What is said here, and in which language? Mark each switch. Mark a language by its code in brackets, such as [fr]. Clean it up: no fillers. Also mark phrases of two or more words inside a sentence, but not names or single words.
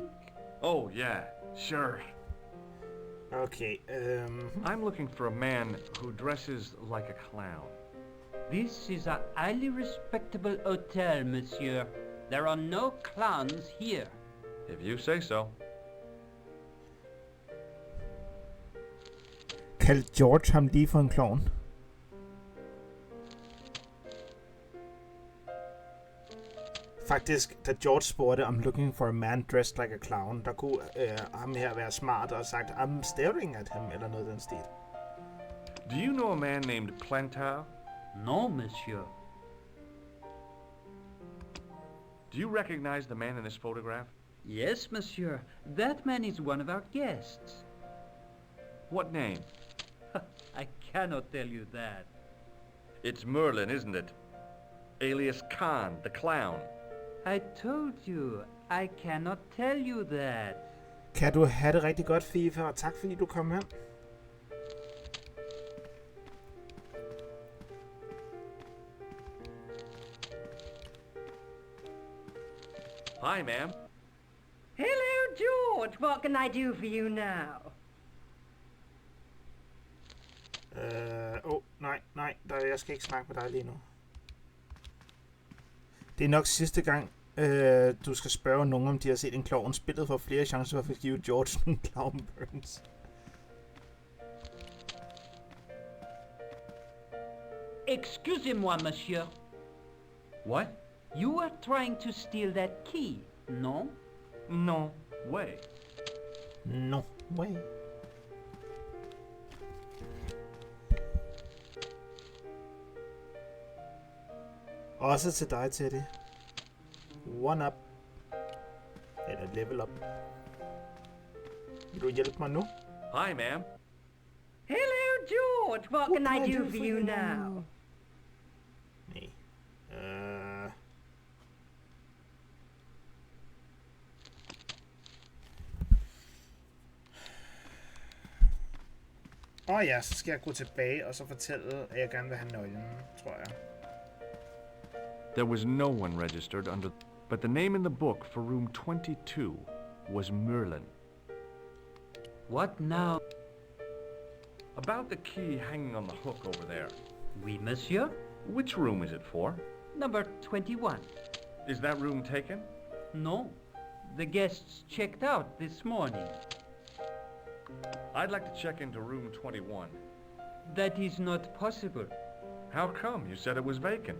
[en] Oh, yeah, sure. Okay, I'm looking for a man who dresses like a clown. This is a highly respectable hotel, monsieur. There are no clowns here. If you say so. [da] Kaldte George ham lige for en klovn? Faktisk, da George spurgte om [en] looking for a man dressed like a clown, [da] der kunne ham her være smart og sagt, [en] I'm staring at him, [da] eller noget den stil. [en] Do you know a man named Plantar? No, monsieur. Do you recognize the man in this photograph? Yes, monsieur. That man is one of our guests. What name? I cannot tell you that. It's Merlin, isn't it? Alias Khan, the clown. I told you, I cannot tell you that. [da] Kan du have det rigtig godt, FIFA, og tak fordi du kom hen. [en] Hi, ma'am. Hello, George. What can I do for you now? [da] Nej, jeg skal ikke snakke med dig lige nu. Det er nok sidste gang, du skal spørge nogen, om de har set en klovn. Spillet for flere chancer for at give George en [en] clown burns. [fr] Excusez-moi, monsieur. [en] What? You are trying to steal that key, no? No way. No way. [da] Også til dig, Teddy. [en] One up. [da] Eller [en] level up. [da] Vil du hjælpe mig nu? [en] Hi, ma'am. Hello, George. What can I do for you now? [da] Nej. Ja, så skal jeg gå tilbage og så fortælle, at jeg gerne vil have nøglen, tror jeg. [en] There was no one registered under, but the name in the book for room 22 was Merlin. What now? About the key hanging on the hook over there. [fr] Oui, monsieur. [en] Which room is it for? Number 21. Is that room taken? No. The guests checked out this morning. I'd like to check into room 21. That is not possible. How come? You said it was vacant.